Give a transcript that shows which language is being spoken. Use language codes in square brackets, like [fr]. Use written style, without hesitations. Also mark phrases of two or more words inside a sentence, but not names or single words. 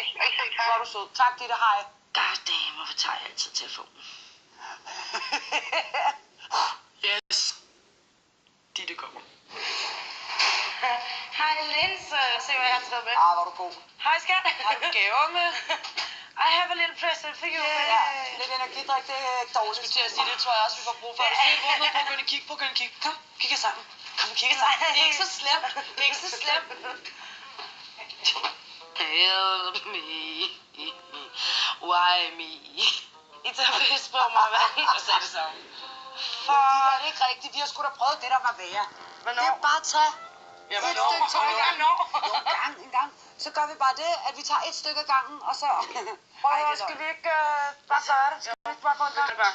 [da] Hvor er du sød. Tak, Ditte. Hej. Goddamn, hvorfor tager jeg altid telefonen? Yes. Ditte kommer. Hej, Linse. Se, hvad jeg har taget med. Hvor er du god. Hej, skat. Har du gaver med? [en] I have a little present for you. [da] Ja, lidt energidrik, det er ikke dårligt. Jeg skulle til at sige, det tror jeg også, vi får brug for. Du ser rummet på, gå ind og kig. Kom, kigger sammen. Det er ikke så slemt. [en] Help me. Why me? [da] I tager pis på mig, hvad? Jeg sagde det samme. Det er ikke rigtigt. Vi har sgu da prøvet det, der var værre. Hvornår? Det er bare at tage Ja, et stykke tøj. En gang. Så gør vi bare det, at vi tager et stykke ad gangen, og så... Skal vi ikke bare gøre det? Skal vi ikke bare gå en gang?